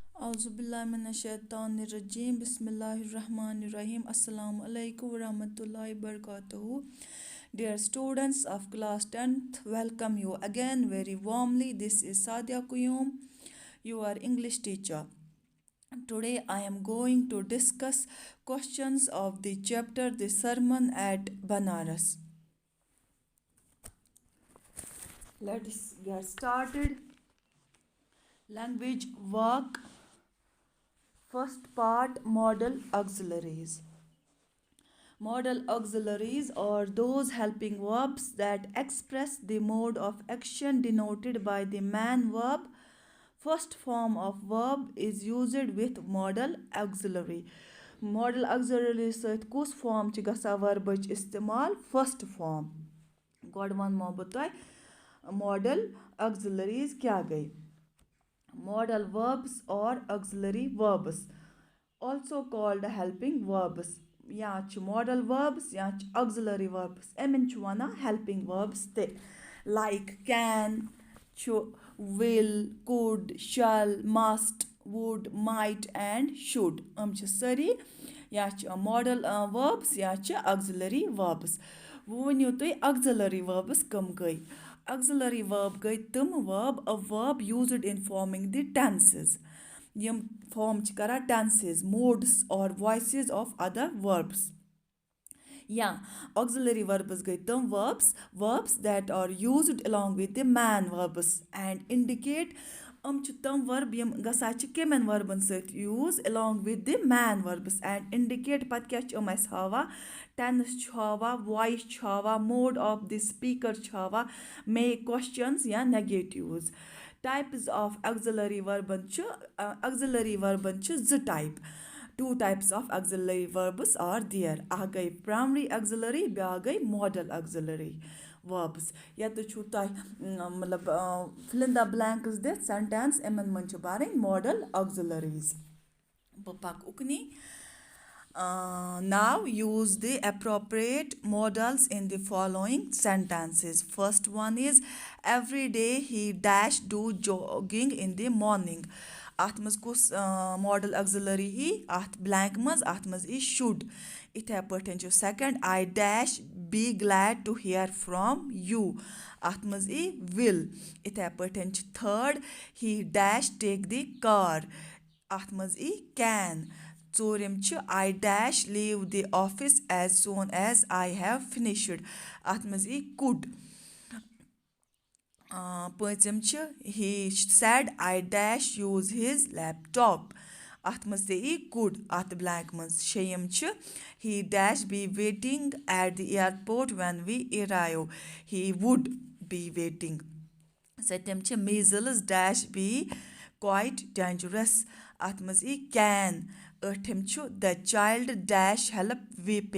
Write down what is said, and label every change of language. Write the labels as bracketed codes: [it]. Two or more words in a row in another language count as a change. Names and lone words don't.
[ar] أعوذ بالله من الشيطان الرجيم. بسم الله الرحمن الرحيم. السلام عليكم ورحمة الله وبركاته. [en] Dear students of class 10th, welcome you again very warmly. This is Sadia Kuyum, your English teacher. Today I am going to discuss questions of the chapter The Sermon at Banaras. Let's get started. Language work. First part, modal auxiliaries. Modal auxiliaries are those helping verbs that express the mode of action denoted by the main verb. First form of verb is used with modal auxiliary. Modal auxiliary [ks] سۭتۍ کُس form چھِ گژھان verbٕچ استعمال? [en] First form. [ks] گۄڈٕ وَنمو بہٕ تۄہہِ [en] modal auxiliaries [ks] کیٛاہ گٔے. [en] Modal verbs or auxiliary verbs, also called helping verbs. [ks] یا چھِ [en] modal verbs [ks] یا چھِ [en] auxiliary verbs. [ks] یِمن چھُ وَنان [en] helping verbs [ks] تہِ. [en] Like can چھُ will, could, shall, must, would, might and should. [ks] چھِ سٲری یا چھِ [en] modal verbs [ks] یا چھِ [en] auxiliary verbs. [ks] وۄنۍ ؤنِو تُہۍ [en] auxiliary verbs [ks] کٕم گٔے. [en] Auxiliary verb [ks] گٔے تِم [en] verb, a verb used in forming the tenses. یِم form [ks] چھِ کران [en] tenses, modes or voices of other verbs. یا auxiliary verbs [ks] گٔے تِم [en] verbs that are used along with the main verbs and indicate. چھِ تِم verb یِم گژھان چھِ کَمٮ۪ن verbن سۭتۍ use along with the main verbs and indicate. [ks] پَتہٕ کیٛاہ چھِ اَسہِ ہاوان؟ tense چھُ ہاوان, voice چھُ ہاوان, [en] mode of the speaker [ks] چھُ ہاوان, [en] make questions یا negatives. Types of auxiliary verbs [ks] چھِ زٕ [en] type. Two types of auxiliary verbs are there. [ks] اکھ گٔے [en] primary auxiliary, [ks] بیٛاکھ گٔے [en] modal auxiliary verbs. [ks] ییٚتہِ چھُو تۄہہِ مطلب [en] fill in the blanks [ks] دِتھ sentence. یِمن منٛز چھِ بَرٕنۍ [en] modal auxiliaries. [ks] بہٕ پَکہٕ اُکنٕے. [en] Now use the appropriate modals in the following sentences. First one is, every day he dash do jogging in the morning. [ks] اَتھ منٛز کُس [en] modal auxiliary [ks] ای؟ اَتھ blank منٛز اَتھ منٛز ای should. یِتھَے پٲٹھۍ چھُ [en] second, I dash be glad to hear from you. [ks] اَتھ منٛز ای will. یِتھَے پٲٹھۍ چھُ third, [en] he dash take the car. [ks] اَتھ منٛز ای [en] can. [ks] ژوٗرِم چھُ [en] I dash leave the office as soon as I have finished. [ks] اَتھ منٛز ای [en] could. [ks] پٲنٛژِم چھِ [en] he said I dash use his laptop. [ks] اَتھ منٛز تہِ ای could اَتھ blank منٛز. شیٚیِم چھِ [en] he dash be waiting at the airport when we arrive. He would be waiting. [ks] سٔتِم چھِ [en] measles dash be quite dangerous. [ks] اَتھ منٛز ای can. ٲٹھِم چھُ [en] the child dash help weeping.